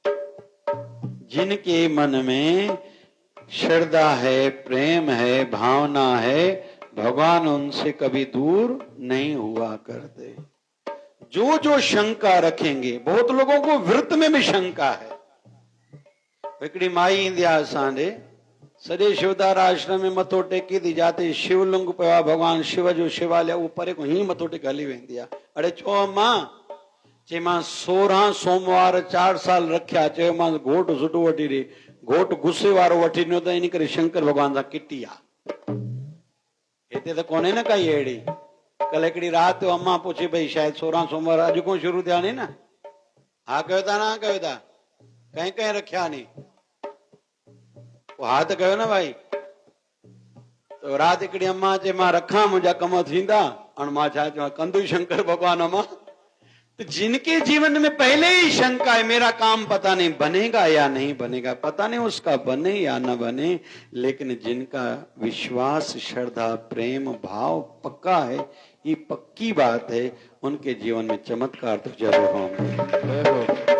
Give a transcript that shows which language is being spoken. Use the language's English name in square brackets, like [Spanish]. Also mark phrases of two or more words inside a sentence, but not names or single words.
[Hindi] जिनके मन में श्रद्धा है, प्रेम है, भावना है, भगवान उनसे कभी दूर नहीं हुआ करते। जो जो शंका रखेंगे, बहुत लोगों को व्रत में भी शंका है। [Sindhi] हिकिड़ी माई ईंदी आहे असांजे, सॼे शिवदार आश्रम में मथो टेकी थी, जाते शिवलिंग पियो आहे, भगवान शिव जो शिवालय, उहो परे खां हीअं मथो टेके हली वेंदी आहे। अड़े छो अम्मा? चई मां 16 सोमवार 4 साल रखिया, चयो मां घोट सुठो वठी ॾे, घोट गुस्से वारो वठी ॾिनो त इन करे शंकर भगवान सां किटी आहे। हिते त कोन्हे न काई अहिड़ी। कल हिकिड़ी राति अम्मा पुछे भई शायदि 16 सोमवार अॼु खां शुरू थिया नी न? हा कयो था न? हा कयो था? कंहिं कंहिं रखिया नी? हा त कयो न भाई। तो राति हिकिड़ी अम्मा चए मां रखां, मुंहिंजा कम थींदा? हाणे मां छा चवां, कंदुई शंकर भगवान अम्मा। [Hindi] तो जिनके जीवन में पहले ही शंका है, मेरा काम पता नहीं बनेगा या नहीं बनेगा, पता नहीं उसका बने या न बने, लेकिन जिनका विश्वास, श्रद्धा, प्रेम, भाव पक्का है, ये पक्की बात है, उनके जीवन में चमत्कार तो जरूर होंगे।